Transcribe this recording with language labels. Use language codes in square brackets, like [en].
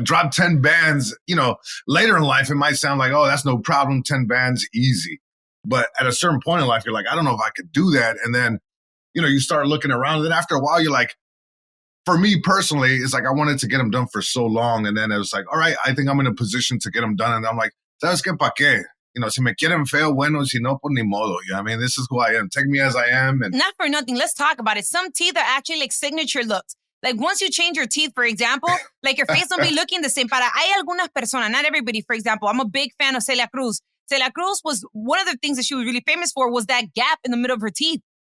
[en] Drop 10 bands. Later in life, it might sound like, oh, that's no problem. 10 bands, easy. But at a certain point in life, you're like, I don't know if I could do that. And then you start looking around. And then after a while, you're like, for me personally, it's like I wanted to get them done for so long. And then it was like, all right, I think I'm in a position to get them done. And I'm like, [es] ¿sabes qué pa' qué? Si me quieren feo, bueno, si no, pues ni modo. [en] I mean, this is who I am. Take me as I am. And not for nothing. Let's talk about it. Some teeth are actually like signature looks. Like once you change your teeth, for example, like your face don't be looking the same. [es] Hay algunas personas, [en] not everybody, for example, I'm a big fan of Celia Cruz. Celia Cruz was one of the things that she was really famous for was that gap in the middle of her teeth.